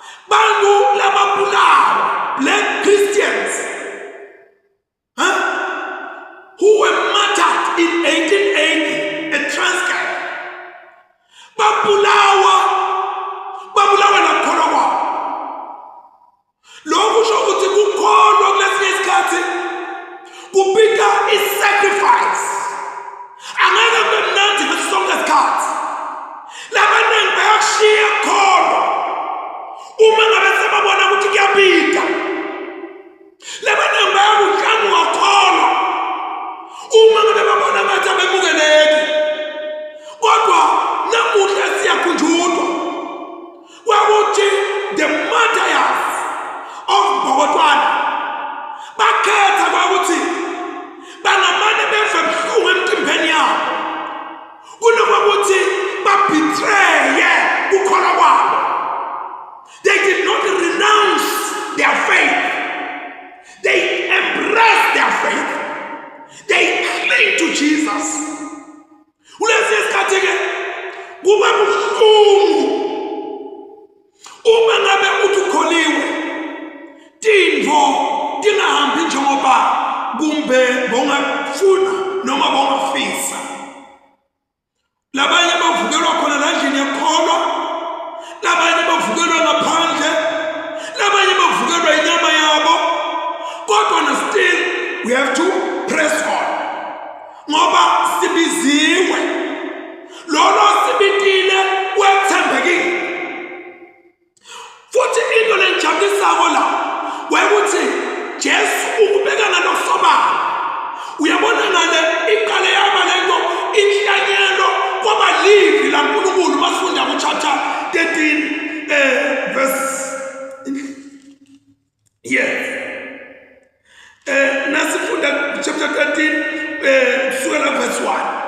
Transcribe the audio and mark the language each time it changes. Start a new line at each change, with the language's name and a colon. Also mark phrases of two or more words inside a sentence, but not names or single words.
Swati: bantu lababulawa,
English: black Christians, who were martyred in 1880 at Transkei.
Swati: Babulawa nakhona kwabo. Lokhu kusho ukuthi kukholwa kulesinye isikhathi kupita i-sacrifice. Angeke kube mnandi ngaso sonke isikhathi. Labaningi bayakushiya kholwa uma ngabe sebabona ukuthi kuyapita. Labaningi bayakuhlanguka kholwa uma ngabe babona ngathi abemukeleki. Kodwa namuhla siyakhunjulwa kwakuthi
English: the martyrs of
Swati: Bokotwana bakhetha kwakuthi bangamane befe buhlungu emtimbeni yabo kunokwakuthi babetraye ukukholwa kwabo.
English: They did not renounce their faith. They embraced their faith. They cling to Jesus.
Swati: Ulesi isikhathi ke kuba buhlungu uma ngabe uthi ukholiwe tindvo tingahambi njengoba kumbe bongafuna noma bongafisa. Labanye bavukelwa khona landlini yakholwa, labanye bavukelwa ngaphandle, labanye bavukelwa inyama yabo. Kodwa
English: still we have to press on
Swati: ngoba sibiziwe, lolo sibitile wethembekile. Futhi into lenjabulisako la wekuthi Jesu ukubekana nosobala. Uyabona ngale iqale yaba lento inhlanyelo kwabalimi laNkulunkulu basifunda kuchapter 13 verse nasifunda chapter 13 kusukela verse 1.